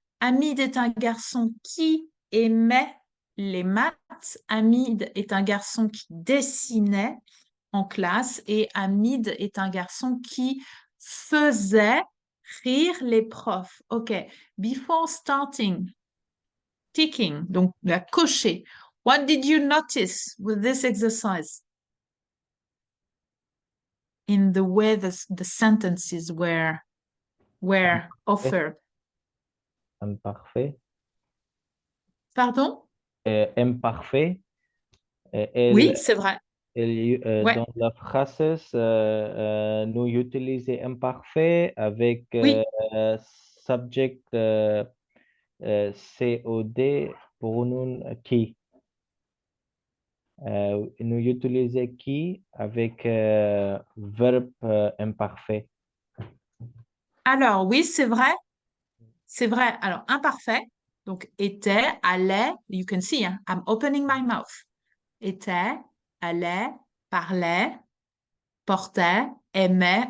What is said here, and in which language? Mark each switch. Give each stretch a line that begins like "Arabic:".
French: Hamid est un garçon qui aimait les maths. Hamid est un garçon qui dessinait en classe et Hamid est un garçon qui faisait rire les profs.
English: OK. Before starting, ticking,
French: donc la cocher.
English: What did you notice with this exercise? In the way the sentences were offered.
French: Imparfait. Pardon? Imparfait. Oui, c'est vrai. Ouais. Dans la phrase, nous utilisons imparfait avec Oui. subject COD pronom qui. Nous utilisons qui avec verbe imparfait. Alors, oui, c'est vrai. C'est vrai. Alors, imparfait. Donc, était, allait.
English: You can see,
French: hein,
English: I'm opening my mouth.
French: Était, allait, parlait, portait, aimait.